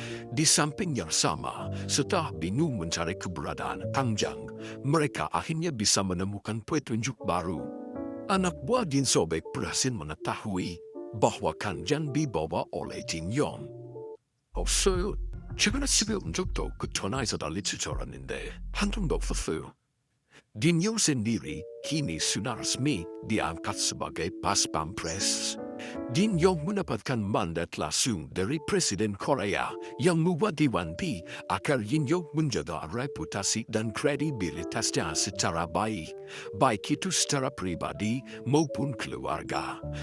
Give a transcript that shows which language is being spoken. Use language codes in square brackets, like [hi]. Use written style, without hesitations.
[id] Di samping yang sama, setelah bingung mencari keberadaan Kanjeng, mereka akhirnya bisa menemukan petunjuk baru. Anak buah Dinsobek berhasil mengetahui bahwa Kanjeng dibawa oleh Jin Yong. [ko] 없어요. 최근에 집에 온 적도 그 전화에서 난리칠 줄 알았는데 한 통도 없었어요. [id] Jin Yong sendiri kini sudah resmi diangkat sebagai pas pampres. Jin Yong mendapatkan mandat langsung dari Presiden Korea yang mewanti-wanti agar Jin Yong menjaga reputasi dan kredibilitasnya secara baik, baik itu secara pribadi maupun keluarga.